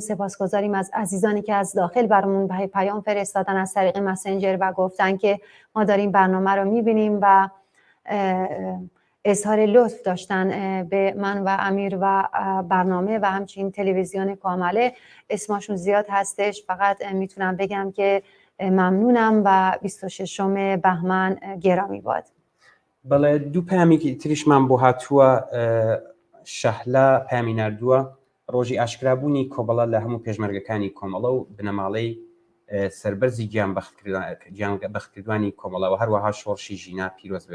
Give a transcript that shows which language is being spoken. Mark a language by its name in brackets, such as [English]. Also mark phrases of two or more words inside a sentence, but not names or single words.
[Persian] سپاسگزاریم از عزیزانی که از داخل برامون پیام فرستادن از طریق مسنجر و گفتن که ما داریم برنامه رو میبینیم و اظهار لطف داشتن به من و امیر و برنامه و همچنین تلویزیون کامله. اسمشون زیاد هستش، فقط میتونم بگم که ممنونم و 26 بهمن گرامی باد. [Central Kurdish] بەڵێ دوو پامێکی تریشمان بۆ هاتووە شەهلا پامی نردووە ڕۆژی ئاشکرابوونی کۆبەڵە لە هەموو پێشمەرگەکانی کۆمەڵە و بنەماڵەی سەربەرزی گیان بەختکردوانی کۆمەڵەوە هەروەها شۆڕشی ژینا پیرۆز بێت.